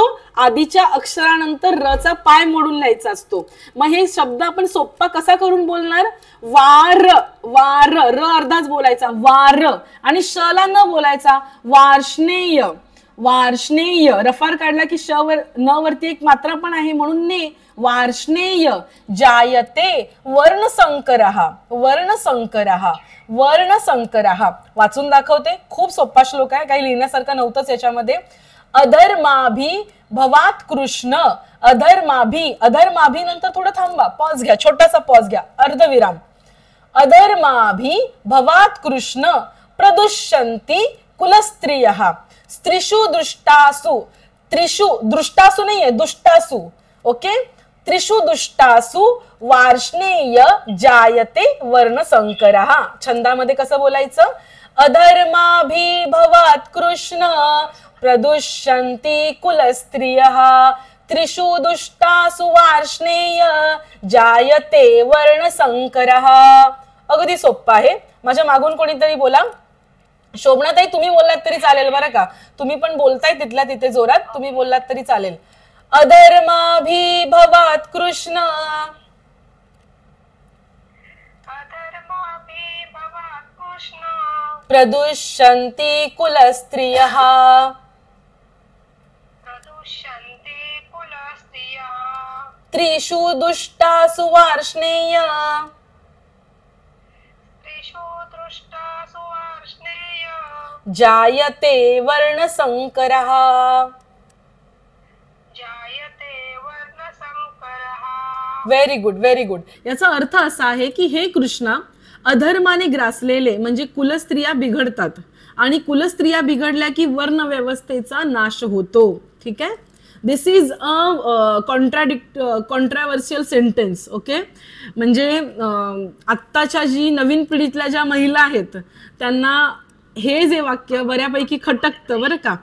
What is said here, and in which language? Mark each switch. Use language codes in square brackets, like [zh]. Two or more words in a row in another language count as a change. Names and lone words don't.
[mr] आधीच्या अक्षरानंतर र चा पाय मोडून लिहायचा असतो. मग हे शब्द आपण सोप्पा कसा करून बोलणार? वार. वार. र अर्धाच बोलायचा वार आणि श ला न बोलायचा वार्ष्णेय. वार्ष्णेय. रफार काढला की श वर न वरती एक मात्रा पण आहे म्हणून ने. [sa] वार्ष्णेय. जायते वर्णसंकरः. वर्णसंकरः. वर्णसंकरः. [mr] वाचून दाखवते. खूप सोपा श्लोक आहे, काही लिहिण्यासारखं नव्हतंच याच्यामध्ये. [sa] अधर्माभि भवात कृष्ण. अधर्माभि. [mr] अधर्माभि नंतर थोडं थांबा, पॉज घ्या, छोटासा पॉज घ्या, अर्धविराम. [sa] अधर्माभि भवात कृष्ण प्रदुष्यन्ति कुलस्त्रियः. स्त्रीषु दुष्टासु. त्रिषु दृष्टासु नाहीये, दुष्टासु. ओके. त्रिषु दुष्टासु वार्ष्णेय जायते वर्णसंकरः. [mr] छंदामध्ये कसं बोलायचं? [sa] अधर्माभि भवात कृष्ण प्रदुष्यन्ति कुलस्त्रियः. त्रिषु दुष्टासु वार्ष्णेय जायते वर्णसंकरः. [mr] अगदी सोप्पा आहे. माझ्या मागून कोणीतरी बोला. शोभनाताई तुम्ही बोललात तरी चालेल बरं का, तुम्ही पण बोलताय तिथल्या तिथे जोरात, तुम्ही बोललात तरी चालेल. [sa] अधर्माभिभवात कृष्ण अधर्माभिभवात् कृष्ण प्रदुष्यन्ति कुलस्त्रियः प्रदुष्यन्ते कुलस्त्रियः त्रिषु दुष्टासु वार्ष्णेय त्रिषु दृष्टासु वार्ष्णेय जायते वर्णसंकरः. जायते वर्णसंकरः. [en] very good, very good. [mr] याचा अर्थ असा आहे की हे कृष्णा, अधर्माने ग्रासलेले म्हणजे कुलस्त्रिया बिघडतात आणि कुलस्त्रिया बिघडल्या की वर्ण व्यवस्थेचा नाश होतो. ठीक आहे, [en] this is a controversial sentence. [mr] ओके, म्हणजे आत्ताच्या जी नवीन पिढीतल्या ज्या महिला आहेत त्यांना हे जे वाक्य बऱ्यापैकी खटकतं बरं का.